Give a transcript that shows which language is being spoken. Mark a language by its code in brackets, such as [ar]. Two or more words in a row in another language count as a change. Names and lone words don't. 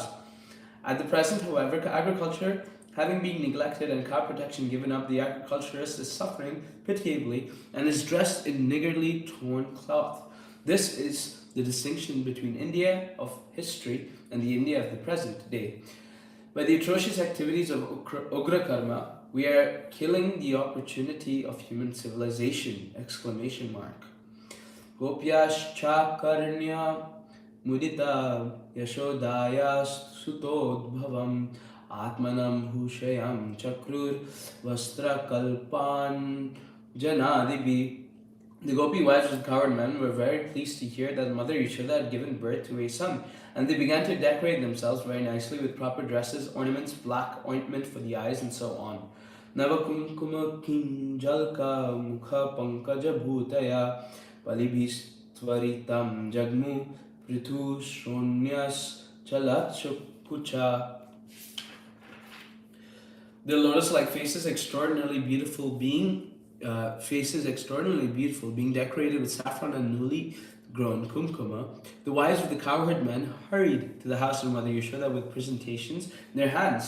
[en] At the present, however, agriculture having been neglected and cow protection given up, the agriculturist is suffering pitiably and is dressed in niggardly torn cloth. This is the distinction between India of history and the India of the present day. By the atrocious activities of Ugra Karma, we are killing the opportunity of human civilization! Exclamation mark. [sa] Gopyascha karnya mudita yashodaya sutodbhavam atmanam hushayam chakrur vastra kalpan janadibi. [en] The Gopi wives of the cowherd men were very pleased to hear that Mother Yashoda had given birth to a son, and they began to decorate themselves very nicely with proper dresses, ornaments, black ointment for the eyes, and so on. [sa] Navakunkuma kinjalka mukha pankaja bhutaya palibhistvaritam jagmu prithu shonyas chalachukucha. [en] The lotus-like faces extraordinarily beautiful being decorated with saffron and newly grown kumkuma. The wives of the cowherd men hurried to the house of Mother Yashoda with presentations in their hands.